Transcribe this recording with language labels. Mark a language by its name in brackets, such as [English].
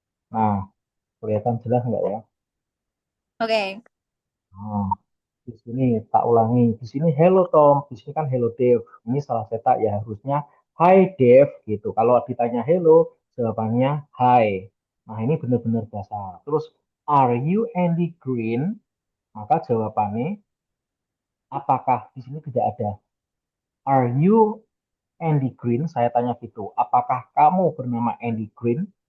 [Indonesian] Nah, kelihatan jelas nggak ya? Oke. Nah, di sini tak ulangi. Di sini hello Tom, di sini kan hello Dave. Ini salah cetak ya harusnya hi Dave gitu. Kalau ditanya hello, jawabannya hi. Nah, ini benar-benar dasar. [English] Terus are you Andy Green? [Indonesian] Maka jawabannya apakah di sini tidak ada. [English] Are you Andy Green? [Indonesian] Saya tanya gitu. Apakah kamu bernama Andy Green?